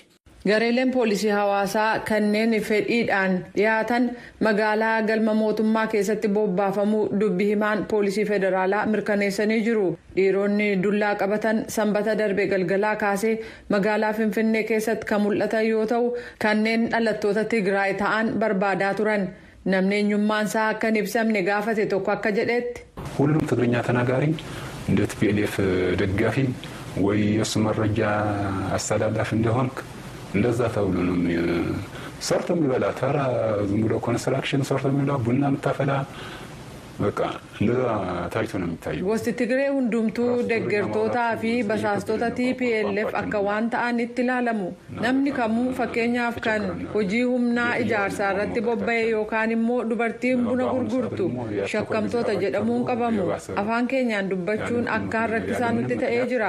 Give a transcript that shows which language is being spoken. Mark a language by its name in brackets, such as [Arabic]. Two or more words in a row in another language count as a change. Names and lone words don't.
[Oromo] Gareeleen poolisii hawaasaa kanneen fedhiidhaan dhiyaatan magaalaa galma mootummaa keessatti bobbaafamuu dubbii himaan poolisii federaalaa mirkaneessanii jiru. Dhiironni dullaa qabatan sanbata darbe galgalaa kaasee magaalaa Finfinnee keessatti kan mul'atan yoo ta'u kanneen dhalattoota Tigraay ta'an barbaadaa turan. Namni eenyummaan isaa akka hin ibsamne gaafate tokko akka jedhetti. [Amharic] ሁሉም ትግርኛ ተናጋሪ እንደ TPLF ደጋፊ ወይ የሱ መረጃ አስተላላፊ እንደሆንክ እንደዛ ተብሎ ነው ሰርቶ የሚበላ ተራ ዝም ብሎ ኮንስትራክሽን ሰርቶ የሚበላ ቡና የምታፈላ በቃ እንደዛ ታይቶ ነው የሚታየው። [Oromo] Gosti Tigree hundumtuu deeggartootaa fi basaastota TPLF akka waan ta'an itti ilaalamu. Namni kamuu fakkeenyaaf kan hojii humnaa ijaarsaa irratti bobba'e yookaan immoo dubartiin buna gurgurtu shakkamtoota jedhamuun qabamu. Afaan keenyaan dubbachuun akka rakkisaa nutti ta'ee jira.